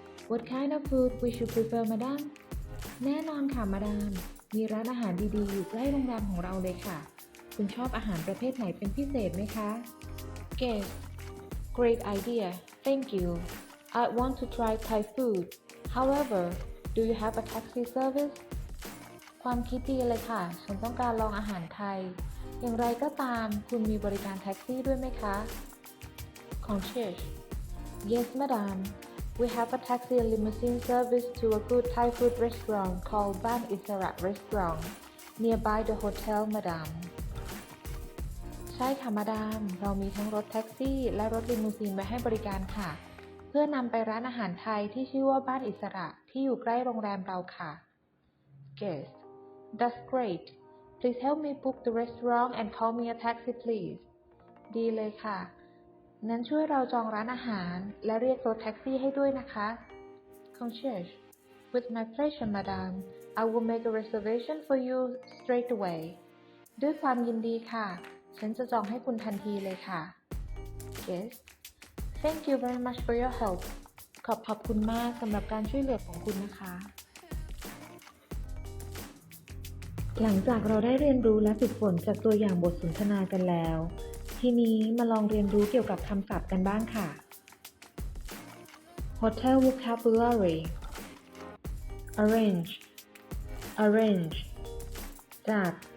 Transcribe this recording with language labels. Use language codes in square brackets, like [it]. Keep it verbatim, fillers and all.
[en] What kind of food we should prefer, madam? [th] แน่นอนค่ะ มาดาม มีร้านอาหารดีๆ อยู่ใกล้โรงแรมของเราเลยค่ะ คุณชอบอาหารประเภทไหนเป็นพิเศษไหมคะ [en] Guest Great idea. Thank you. I want to try Thai food. However, do you have a taxi service? [th] ความคิดดีเลยค่ะ ฉันต้องการลองอาหารไทย อย่างไรก็ตาม คุณมีบริการแท็กซี่ด้วยไหมคะ [en] Concierge Yes, madam. We have a taxi and limousine service to a good Thai food restaurant called Ban Isarat Restaurant nearby the hotel, madam. [th] ใช่ค่ะมาดาม เรามีทั้งรถแท็กซี่และรถลิมูซีนไว้ให้บริการค่ะ เพื่อนำไปร้านอาหารไทยที่ชื่อว่าบ้านอิสระที่อยู่ใกล้โรงแรมเราค่ะ [en] Guest That's great. Please help me book the restaurant and call me a taxi, please. [th] ดีเลยค่ะ นั้นช่วยเราจองร้านอาหารและเรียกรถแท็กซี่ให้ด้วยนะคะ [en] Concierge With my pleasure, madam. I will make a reservation for you straight away. [th] ด้วยความยินดีค่ะ ฉันจะจองให้คุณทันทีเลยค่ะ [en] Yes. Thank you very much for your help. [th] ขอบขอบคุณมากสำหรับการช่วยเหลือของคุณนะคะ หลังจากเราได้เรียนรู้และฝึกฝนจากตัวอย่างบทสนทนากันแล้ว ทีนี้มาลองเรียนรู้เกี่ยวกับคำศัพท์กันบ้างค่ะ [en] Hotel vocabulary Arrange Arrange [th] จัด